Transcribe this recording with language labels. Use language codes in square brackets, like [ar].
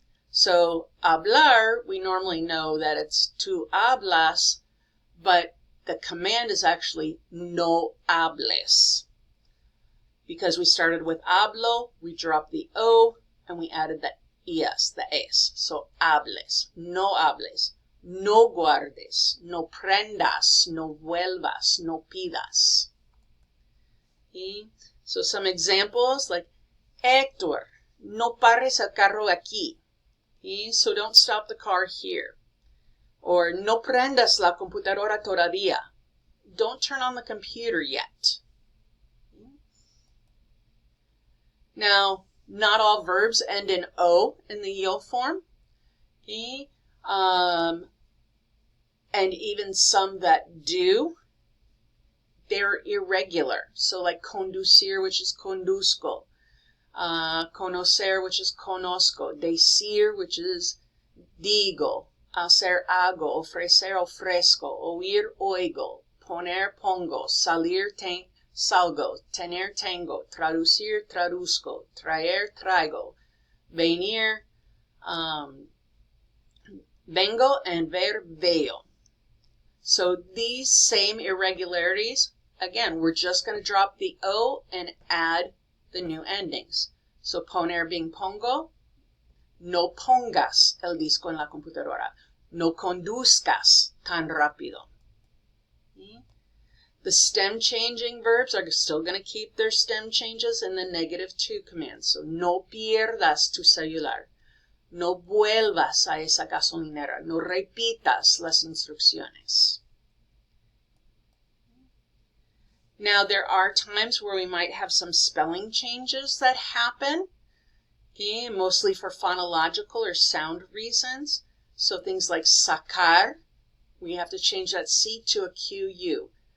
[en] So hablar, we normally know that it's [es] tu hablas, [en] but the command is actually [es] no hables. [en] Because we started with hablo, we dropped the O, and we added the es, the es. [es] So hables, no hables, no guardes, no prendas, no vuelvas, no pidas. [en] Okay? So some examples like, Héctor, [es] no pares el carro aquí. [en] Okay? So don't stop the car here. [es] Or no prendas la computadora todavía. [en] Don't turn on the computer yet. Okay? Now, not all verbs end in O in the yo form. Okay? And even some that do, they're irregular. So like conducir, which is conduzco. Conocer, which is conozco. [es] Decir, which is digo. Hacer, hago. Ofrecer, ofrezco. Oír, oigo. Poner, pongo. Salir, salgo. Tener, tengo. Traducir, traduzco. Traer, traigo. Venir, Vengo and ver veo. [en] So these same irregularities, again, we're just going to drop the O and add the new endings. [es] So poner being pongo, no pongas el disco en la computadora, no conduzcas tan rápido. [en] The stem changing verbs are still going to keep their stem changes in the -2 command. [es] So no pierdas tu celular, no vuelvas a esa gasolinera, no repitas las instrucciones. [en] Now, there are times where we might have some spelling changes that happen, okay, mostly for phonological or sound reasons. So things like sacar, we have to change that C to a QU.